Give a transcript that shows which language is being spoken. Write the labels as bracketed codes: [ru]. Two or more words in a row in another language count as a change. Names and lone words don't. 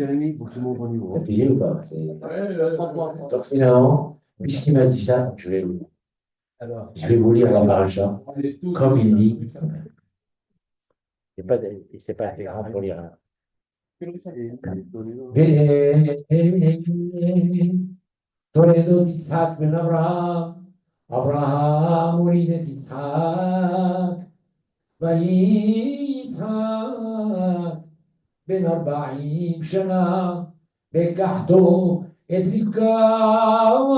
[fr] Jérémy pour que tout le monde au niveau. T'as pigé ou pas? Ouais, 3 points. Donc finalement, puisqu'il m'a dit ça, Alors, je vais vous lire la paracha On est tous comme il dit. tous- C'est pas très grand pour lire. Hein. donnez-nous. [he] תולדות יצחק בן אברהם, אברהם הוליד את יצחק, ויהי יצחק בן 40 שנה, לקחתו את רבקה,